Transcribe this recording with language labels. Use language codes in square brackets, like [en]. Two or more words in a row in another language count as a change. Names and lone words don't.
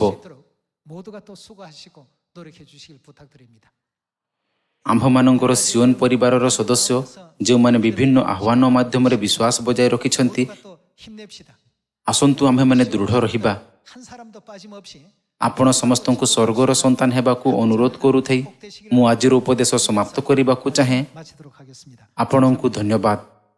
[ko] 있도록 모두가 또 수고하시고 노력해 주시길 부탁드립니다. [or] ଆମ୍ଭମାନଙ୍କର ସିଓନ ପରିବାରର ସଦସ୍ୟ ଯେଉଁମାନେ ବିଭିନ୍ନ ଆହ୍ୱାନ ମାଧ୍ୟମରେ ବିଶ୍ୱାସ ବଜାୟ ରଖିଛନ୍ତି, [ko] 모두가 또 힘냅시다. [or] ଆସନ୍ତୁ ଆମ୍ଭେମାନେ ଦୃଢ଼ ରହିବା। [ko] 한 사람도 빠짐없이 [or] ଆପଣ ସମସ୍ତଙ୍କୁ ସ୍ୱର୍ଗର ସନ୍ତାନ ହେବାକୁ ଅନୁରୋଧ କରୁଥାଇ ମୁଁ ଆଜିର ଉପଦେଶ ସମାପ୍ତ କରିବାକୁ ଚାହେଁ। [ko] 마치도록 하겠습니다. [or] ଆପଣଙ୍କୁ ଧନ୍ୟବାଦ।